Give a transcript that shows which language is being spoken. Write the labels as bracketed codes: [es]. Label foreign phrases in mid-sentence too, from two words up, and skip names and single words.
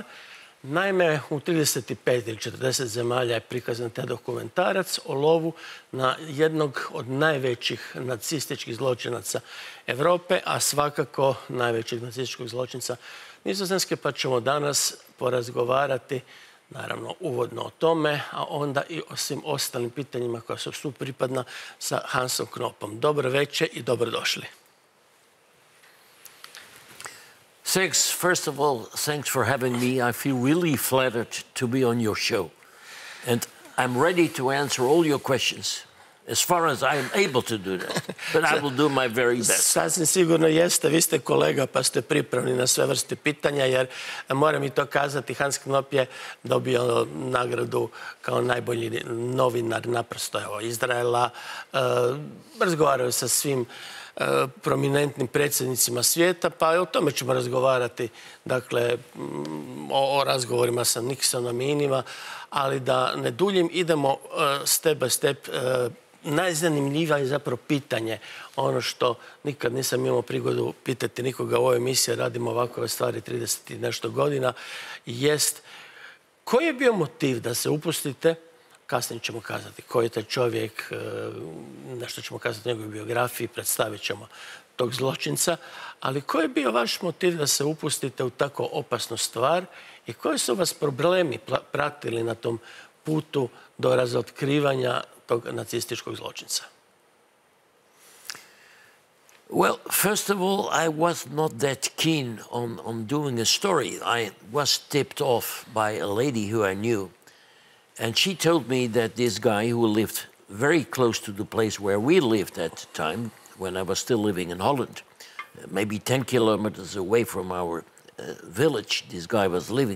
[hr] Naime, u 35 ili 40 zemalja je prikazan taj dokumentarac o lovu na jednog od najvećih nacističkih zločinaca Europe, a svakako najvećeg nacističkog zločinca Nizozemske, pa ćemo danas porazgovarati, naravno, uvodno o tome, a onda i o svim ostalim pitanjima koja su su pripadna sa Hansom Knoopom. Dobro večer i dobrodošli. [en] Thanks. First of all, thanks for having me. I feel really flattered to be on your show. And I'm ready to answer all your questions, as far as I am able to do that. But I will do my very best. [hr] Sasvim sigurno jeste. Vi ste kolega, pa ste pripravni na sve vrste pitanja, jer moram i to kazati, Hansom Knoop je dobio nagradu kao najbolji novinar naprosto Izraela. Razgovarao sa svim prominentnim predsjednicima svijeta, pa o tome ćemo razgovarati, dakle, o razgovorima sa Nixonom i inima, ali da ne duljim, idemo [en] step by step. [hr] Najzanimljivije je zapravo pitanje, ono što nikad nisam imao prigodu pitati nikoga u ovoj emisiji, radimo ovakve stvari 30 i nešto godina, jest koji je bio motiv da se upustite, kasnije ćemo kazati koji je taj čovjek, nešto ćemo kazati o njegovoj biografiji, predstavit ćemo tog zločinca, ali koji je bio vaš motiv da se upustite u tako opasnu stvar i koji su vas problemi pratili na tom putu do razotkrivanja tog nacističkog zločinca? [en] Well, first of all, I was not that keen on doing a story. I was tipped off by a lady who I knew. And she told me that this guy who lived very close to the place where we lived at the time, when I was still living in Holland, maybe 10 kilometers away from our village, this guy was living.